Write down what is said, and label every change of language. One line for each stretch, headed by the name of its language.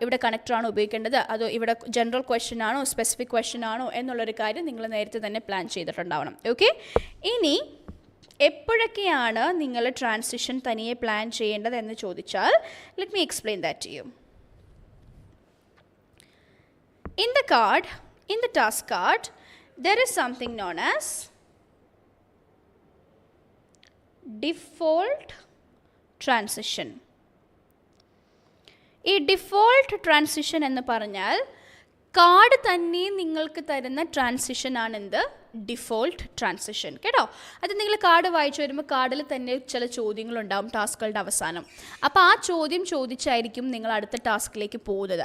Malayalam: ഇവിടെ കണക്ടറാണോ ഉപയോഗിക്കേണ്ടത്, അതോ ഇവിടെ ജനറൽ ക്വസ്റ്റ്യൻ ആണോ സ്പെസിഫിക് ക്വസ്റ്റ്യൻ ആണോ എന്നുള്ളൊരു കാര്യം നിങ്ങൾ നേരത്തെ തന്നെ പ്ലാൻ ചെയ്തിട്ടുണ്ടാവണം. ഓക്കെ, ഇനി എപ്പോഴൊക്കെയാണ് നിങ്ങൾ ട്രാൻസിഷൻ തനിയെ പ്ലാൻ ചെയ്യേണ്ടത് എന്ന് ചോദിച്ചാൽ,
English: Let me explain that to you. In the task card, there is something known as default transition.
Malayalam: ഈ ഡിഫോൾട്ട് ട്രാൻസിഷൻ എന്ന് പറഞ്ഞാൽ കാർഡ് തന്നെ നിങ്ങൾക്ക് തരുന്ന ട്രാൻസിഷൻ ആണെന്ത്, ഡിഫോൾട്ട് ട്രാൻസിഷൻ കേട്ടോ. അത് നിങ്ങൾ കാർഡ് വായിച്ചു വരുമ്പോൾ കാർഡിൽ തന്നെ ചില ചോദ്യങ്ങളുണ്ടാവും ടാസ്കുകളുടെ അവസാനം. അപ്പോൾ ആ ചോദ്യം ചോദിച്ചായിരിക്കും നിങ്ങൾ അടുത്ത ടാസ്കിലേക്ക് പോകുന്നത്.